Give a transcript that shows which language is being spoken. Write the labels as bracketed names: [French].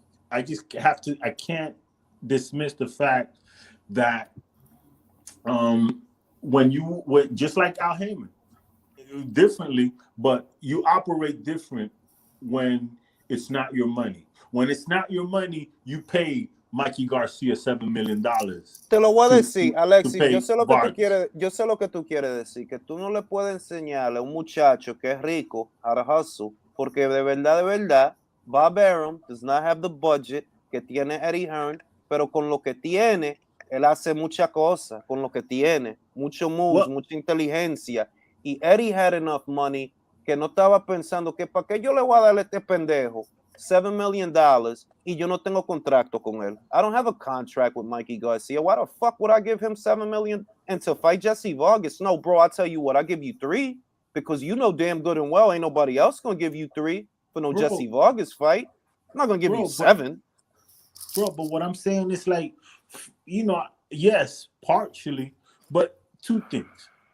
[English] I can't dismiss the fact that when just like Al Heyman, differently, but you operate different when it's not your money. When it's not your money, you pay Mikey Garcia $7 million. [Spanish] Te lo voy a decir, Alexis, yo sé lo que tú quieres decir, que tú no le puedes enseñar a un muchacho que es rico [English] how to hustle, [Spanish] porque de verdad, [English] Bob Arum does not have the budget [Spanish] que tiene Eddie Hearn, pero con lo que tiene, él hace mucha cosa, con lo que tiene, mucho moves, mucha inteligencia, y [English] Eddie had enough money [Spanish] que no estaba pensando que para qué yo le voy a darle a este pendejo $7 million y yo no tengo contrato con él. [English] I don't have a contract with Mikey Garcia. Why the fuck would I give him $7 million and to fight Jesse Vargas? No, bro, I'll tell you what, I'll give you 3 because you know damn good and well ain't nobody else gonna give you 3 for no Jesse Vargas fight. I'm not gonna give you 7. But what I'm saying is like, yes, partially, but 2 things.